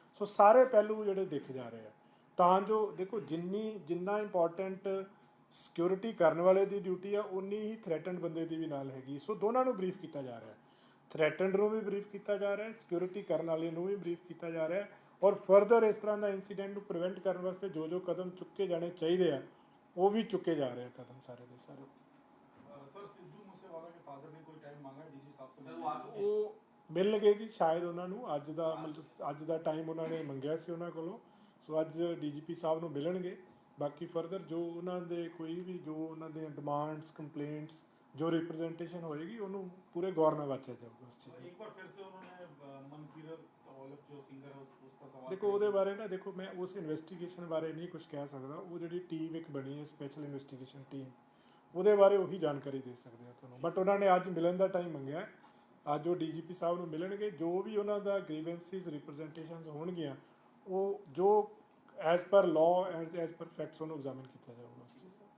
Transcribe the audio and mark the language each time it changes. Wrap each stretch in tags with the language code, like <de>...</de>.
<pa>ਸੋ ਸਾਰੇ ਪਹਿਲੂ ਜਿਹੜੇ ਦਿਖ ਜਾ ਰਹੇ ਆ ਤਾਂ ਜੋ ਦੇਖੋ ਜਿੰਨਾ ਇੰਪੋਰਟੈਂਟ ਸਿਕਿਉਰਿਟੀ ਕਰਨ ਵਾਲੇ ਦੀ ਡਿਊਟੀ ਆ ਉਨੀ ਹੀ ਥ੍ਰੈਟਨਡ ਬੰਦੇ ਦੀ ਵੀ ਨਾਲ ਹੈਗੀ। ਸੋ ਦੋਨਾਂ ਨੂੰ ਬਰੀਫ ਕੀਤਾ ਜਾ ਰਿਹਾ, ਥ੍ਰੈਟਨਡ ਨੂੰ ਵੀ ਬਰੀਫ ਕੀਤਾ ਜਾ ਰਿਹਾ, ਸਿਕਿਉਰਿਟੀ ਕਰਨ ਵਾਲੇ ਨੂੰ ਵੀ ਬਰੀਫ ਕੀਤਾ ਜਾ ਰਿਹਾ ਔਰ ਫਰਦਰ ਇਸ ਤਰ੍ਹਾਂ ਦਾ ਇੰਸੀਡੈਂਟ ਨੂੰ ਪ੍ਰੀਵੈਂਟ ਕਰਨ ਵਾਸਤੇ ਜੋ ਕਦਮ ਚੁੱਕੇ ਜਾਣੇ ਚਾਹੀਦੇ ਆ ਉਹ ਵੀ ਚੁੱਕੇ ਜਾ ਰਹੇ ਆ ਕਦਮ ਸਾਰੇ ਦੇ ਸਾਰੇ।</pa> <hi>सर सिद्धू मूसेवाला के फादर ने कोई टाइम मांगा डीसी साहब से? सर वो आ चुके</hi> <pa>ਉਹ ਮਿਲਣਗੇ ਜੀ ਸ਼ਾਇਦ ਉਹਨਾਂ ਨੂੰ ਅੱਜ ਦਾ ਟਾਈਮ ਉਹਨਾਂ ਨੇ ਮੰਗਿਆ ਸੀ ਉਹਨਾਂ ਕੋਲੋਂ। ਸੋ ਅੱਜ DGP ਸਾਹਿਬ ਨੂੰ ਮਿਲਣਗੇ। ਬਾਕੀ ਫਰਦਰ ਜੋ ਉਹਨਾਂ ਦੇ ਕੋਈ ਵੀ ਜੋ ਉਹਨਾਂ ਦੀਆਂ ਡਿਮਾਂਡਸ ਕੰਪਲੇਂਟਸ ਜੋ ਰਿਪਰੈਜ਼ੈਂਟੇਸ਼ਨ ਹੋਏਗੀ ਉਹਨੂੰ ਪੂਰੇ ਗੌਰ ਨਾਲ ਵਾਚਿਆ ਜਾਊਗਾ ਉਸ ਚੀਜ਼ ਨੂੰ।</pa> <hi>एक बार फिर से उन्होंने मनकीरत औलख जो सिंगर है उसका सवाल</hi> <pa>ਦੇਖੋ ਉਹਦੇ ਬਾਰੇ ਨਾ ਦੇਖੋ ਮੈਂ ਉਸ ਇਨਵੈਸਟੀਗੇਸ਼ਨ ਬਾਰੇ ਨਹੀਂ ਕੁਝ ਕਹਿ ਸਕਦਾ। ਉਹ ਜਿਹੜੀ ਟੀਮ ਇੱਕ ਬਣੀ ਹੈ ਸਪੈਸ਼ਲ ਇਨਵੈਸਟੀਗੇਸ਼ਨ ਟੀਮ ਉਹਦੇ ਬਾਰੇ ਉਹੀ ਜਾਣਕਾਰੀ ਦੇ ਸਕਦੇ ਆ ਤੁਹਾਨੂੰ। ਬਟ ਉਹਨਾਂ ਨੇ ਅੱਜ ਮਿਲਣ ਦਾ ਟਾਈਮ ਮੰਗਿਆ, ਅੱਜ ਉਹ DGP ਸਾਹਿਬ ਨੂੰ ਮਿਲਣਗੇ। ਜੋ ਵੀ ਉਹਨਾਂ ਦਾ ਗ੍ਰੀਵੈਂਸਿਸ ਰਿਪਰੈਜ਼ੈਂਟੇਸ਼ਨਸ ਹੋਣਗੀਆਂ ਉਹ ਜੋ as per law as per facts ਉਹਨੂੰ ਐਗਜ਼ਾਮਿਨ ਕੀਤਾ ਜਾਊਗਾ ਉਸ ਚੀਜ਼ ਦਾ।</pa>